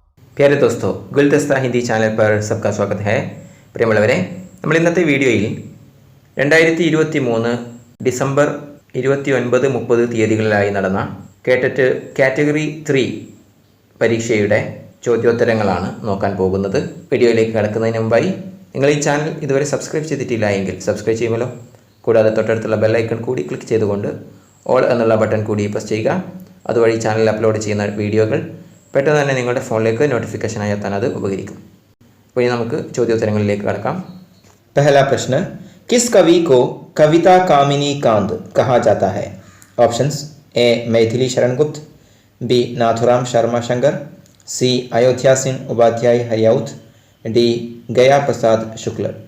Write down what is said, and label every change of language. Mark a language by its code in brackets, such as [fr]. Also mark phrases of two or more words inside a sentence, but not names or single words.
[hi] प्रिय दोस्तो गुलदस्ता हिंदी चैनल पर सबका स्वागत है [ml] പ്രിയമുള്ളവരെ നമ്മൾ ഇന്നത്തെ വീഡിയോയിൽ 2023 ഡിസംബർ 29-30 തീയതികളിലായി നടന്ന കേട്ടറ്റ് കാറ്റഗറി 3 പരീക്ഷയുടെ ചോദ്യോത്തരങ്ങളാണ് നോക്കാൻ പോകുന്നത്. വീഡിയോയിലേക്ക് കടക്കുന്നതിന് മുമ്പായി നിങ്ങൾ ഈ ചാനൽ ഇതുവരെ സബ്സ്ക്രൈബ് ചെയ്തിട്ടില്ല എങ്കിൽ സബ്സ്ക്രൈബ് ചെയ്യുമല്ലോ. കൂടാതെ തൊട്ടടുത്തുള്ള ബെൽ ഐക്കൺ കൂടി ക്ലിക്ക് ചെയ്തുകൊണ്ട് ഓൾ എന്നുള്ള ബട്ടൺ കൂടി പ്രസ് ചെയ്യുക. അതുവഴി ചാനലിൽ അപ്ലോഡ് ചെയ്യുന്ന വീഡിയോകൾ പെട്ടെന്ന് തന്നെ നിങ്ങളുടെ ഫോണിലേക്ക് നോട്ടിഫിക്കേഷനായി എത്താൻ അത് ഉപകരിക്കും. അപ്പോൾ ഇനി നമുക്ക് ചോദ്യോത്തരങ്ങളിലേക്ക് കടക്കാം. [hi] पहला प्रश्न, किस कवि को कविता कामिनी कांत कहा जाता है? ऑप्शंस ए मैथिली शरण गुप्त, बी नाथुराम शर्मा शंकर, सी अयोध्या सिंह उपाध्याय हरियाउत, डी गया प्रसाद शुक्ल.